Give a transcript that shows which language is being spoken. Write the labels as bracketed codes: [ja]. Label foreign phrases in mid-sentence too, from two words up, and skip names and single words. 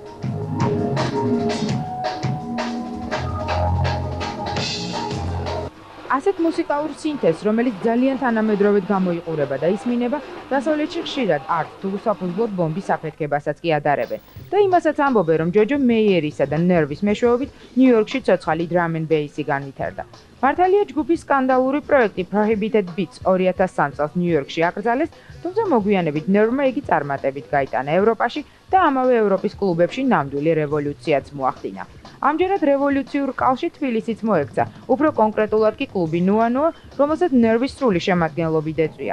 [ka] ასეთ მუსიკალურ სინთეზს, რომელიც ძალიან თანამედროვედ გამოიყურება და ისმინება, დასავლეთში ხშირად არც თუ საფუძვლოდ ბომბის აფეთქებასაც კი ადარებენ. და იმასაც ამბობენ, რომ ჯოჯო მეიერისა და ნერვის მეშვეობით ნიუ-იორკში ცოცხალი [en] drum and bass- [ka] ი განვითარდა. მართალია ჯგუფის სკანდალური პროექტი Prohibited Beats 2003 წელს ნიუ-იორკში აკრძალეს, თუმცა მოგვიანებით ნერვმა იგი წარმატებით გაიტანა ევროპაში და ამავე ევროპის კლუბებში ნამდვილი რევოლუციაც მოახდინა. ამჯერად რევოლუციურ კალში თბილისიც მოექცა, უფრო კონკრეტულად კი კლუბი ნუანუა, რომელსაც ნერვის სრული შემადგენლობით ეწვია.